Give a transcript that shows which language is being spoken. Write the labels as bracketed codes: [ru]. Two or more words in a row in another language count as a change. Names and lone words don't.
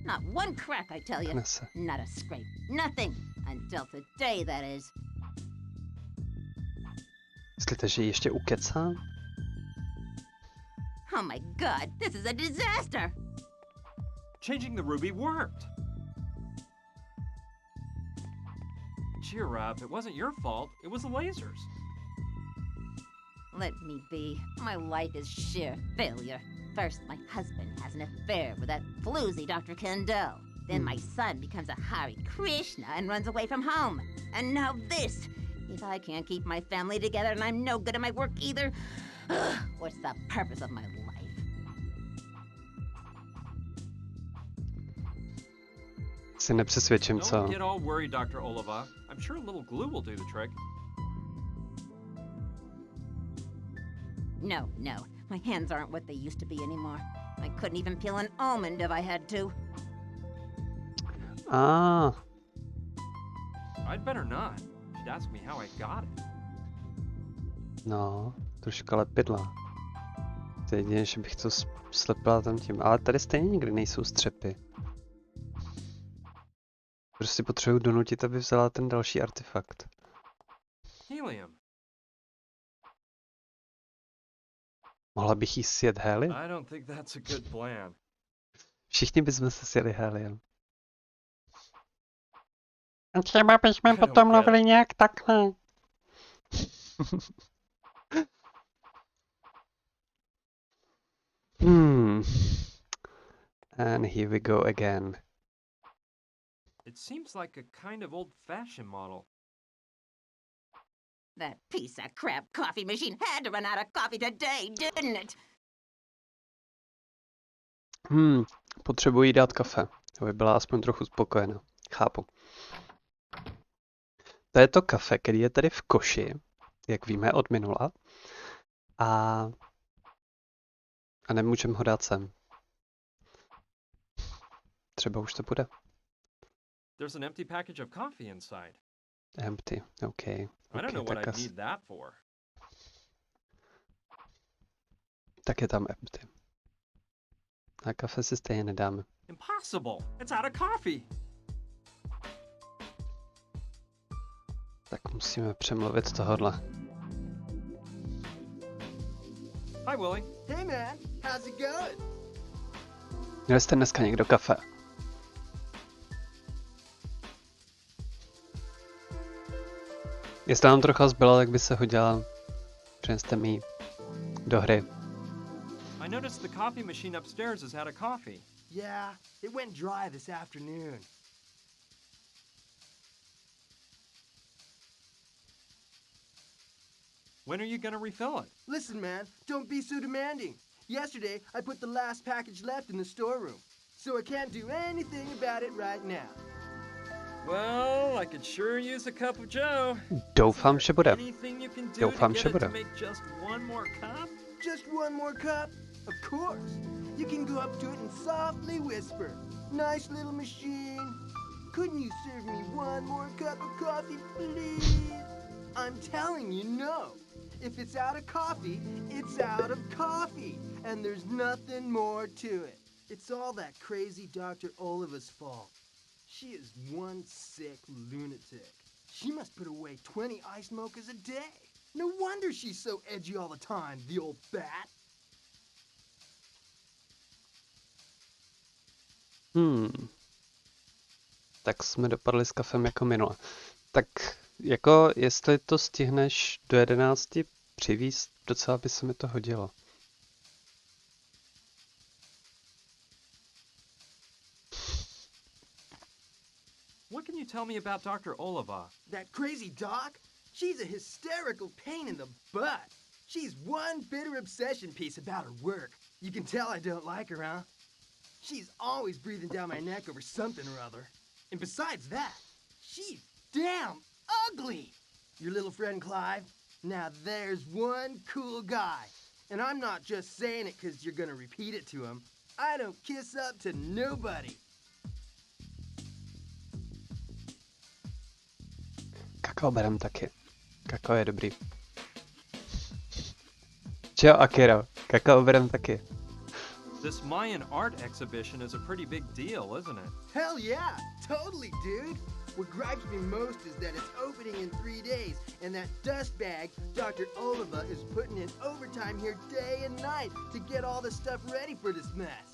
[en] Not one crack, I tell you. [cs] Nese. [en] Not a scrape. Nothing. Until today, that is. [cs] Myslíte, že ji ještě ukecám? [en] Oh my god, this is a disaster! Changing the ruby worked. Cheer up, it wasn't your fault. It was the lasers. Let me be. My life is sheer failure. First, my husband has an affair with that floozy Dr. Kendall. Then my son becomes a Hare Krishna and runs away from home. And now this! If I can't keep my family together and I'm no good at my work either, what's the purpose of my life? [cs] Si nepřesvědčím, co? [en] Don't get all worried, Dr. Oliva. I'm sure a little glue will do the trick. No, no. My hands aren't what they used to be anymore. I couldn't even peel an almond if I had to. Ah, I'd better not. She'd ask me how I got it. [cs] no, troška lepidla. To je jediné, že bych to slepila tam tím. Ale tady stejně nikdy nejsou střepy. Prostě potřebuji donutit, aby vzala ten další artefakt. Helium. Mohla bych jí sjet helium? [en] I don't think that's a good plan. [cs] Všichni bychom se sjeli helium. A třeba bychom potom mluvili nějak takhle. [en] And here we go again. It seems like a kind of old-fashioned model. That piece of crap coffee machine had to run out of coffee today, didn't it? [cs] Potřebuji jí dát kafe, aby byla aspoň trochu spokojená. Chápu. To je to kafe, který je tady v koši, jak víme od minula. A nemůžeme ho dát sem. Třeba už to bude. [en] There's an empty package of coffee inside. Empty, OK. I don't know what [cs] tak, [en] I'd need that for. [cs] tak je tam empty. A kafe si stejně nedáme. [en] Impossible! It's out of coffee! [cs] Tak musíme přemluvit tohodle. [en] Hi, Willie. Hey man, how's it going? [cs] Měli jste dneska někdo kafe? Jestli nám trocha zbylo, tak by se hodila. Přineste mi ji do hry. [en] I noticed the coffee machine upstairs is out of coffee. Yeah, it went dry this afternoon. When are you gonna refill it? Listen man, don't be so demanding. Yesterday, I put the last package left in the storeroom, so I can't do anything about it right now. Well, I could sure use a cup of joe. [cs] Doufám, že bude. [en] Anything you can do [cs] Doufám, to že [en] get it [cs] bude. [en] to make just one more cup? Just one more cup? Of course. You can go up to it and softly whisper. Nice little machine. Couldn't you serve me one more cup of coffee, please? I'm telling you, no. If it's out of coffee, it's out of coffee. And there's nothing more to it. It's all that crazy Dr. Oliva's fault. She is one sick lunatic. She must put away 20 ice mochas a day. No wonder she's so edgy all the time, the old bat. [cs] Tak jsme dopadli s kafem jako minule. Tak jako jestli to stihneš do 11 přivízt, docela by se mi to hodilo. [en] What can you tell me about Dr. Oliva? That crazy doc? She's a hysterical pain in the butt. She's one bitter obsession piece about her work. You can tell I don't like her, huh? She's always breathing down my neck over something or other. And besides that, she's damn ugly. Your little friend Clive? Now there's one cool guy. And I'm not just saying it because you're gonna repeat it to him. I don't kiss up to nobody. [cs] Kakao berem taky. Kakao je dobrý. Čau Akira, kakao berem taky. [en] This Mayan art exhibition is a pretty big deal, isn't it? Hell yeah, totally, dude. What gripes me most is that it's opening in 3 days, and that dustbag, Dr. Oliva, is putting in overtime here day and night to get all the stuff ready for this mess.